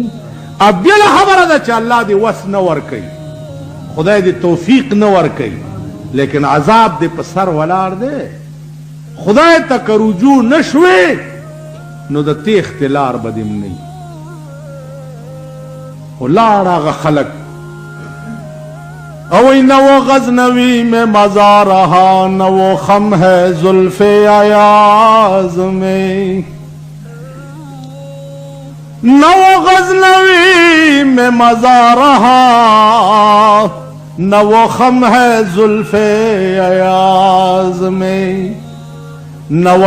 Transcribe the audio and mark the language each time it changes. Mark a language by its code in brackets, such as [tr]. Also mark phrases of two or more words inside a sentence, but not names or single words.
[ps] او بله خبره ده چې الله دې وس نه ورکوي، خدای دې توفیق نه ورکوي، لیکن عذاب دې په سر ولاړ دی. خدای ته که رجوع نه شوې نو د تیښتې لار به دې نه وي. خو لاړ هغه خلک اوئی [ur] نہ وہ غزنوی میں مزا رہا نہ وہ خم ہے زلف ایاز میں، نہ وہ غزنوی میں مزا رہا نہ وہ خم ہے زلف ایاز میں، نہ وہ